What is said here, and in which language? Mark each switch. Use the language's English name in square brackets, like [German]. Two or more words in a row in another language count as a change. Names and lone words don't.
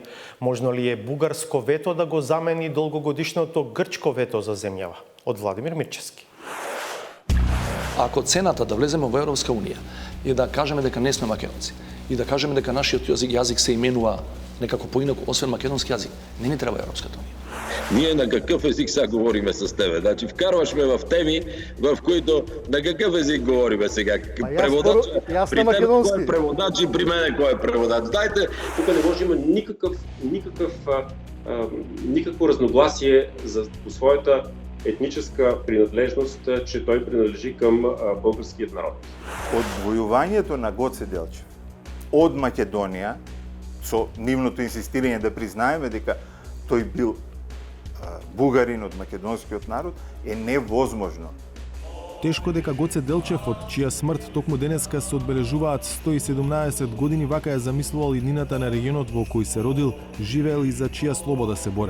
[Macedonian] Можно ли е бугарско вето да го замени долгогодишното грчко вето за земјава? Од Владимир Мирчевски. Ако цената да влеземе во Европска Унија е да кажеме дека не сме македонци и да кажеме дека нашиот јазик се именува некако поинаку, освен македонски јазик. Не ни треба Европската унија. [Bulgarian] Ние на какъв език сега говориме с тебе? Значи вкарваш ме в теми, в които на какъв език говориме сега? Преводач, при тебе кой е преводач и при мене кой е преводач? Дайте, тук не може да има никакво разногласие по своята етническа принадлежност, че той принадлежи към българският народ. [Macedonian] Одвојувањето на Гоце Делчев од Македонија, со нивното инсистирање да признаеме дека тој бил бугарин од македонскиот народ, е невозможно. Тешко дека Гоце Делчев, од чија смрт токму денеска се одбележуваат 117 години, вака ја замислувал иднината на регионот во кој се родил, живеел и за чија слобода се борел.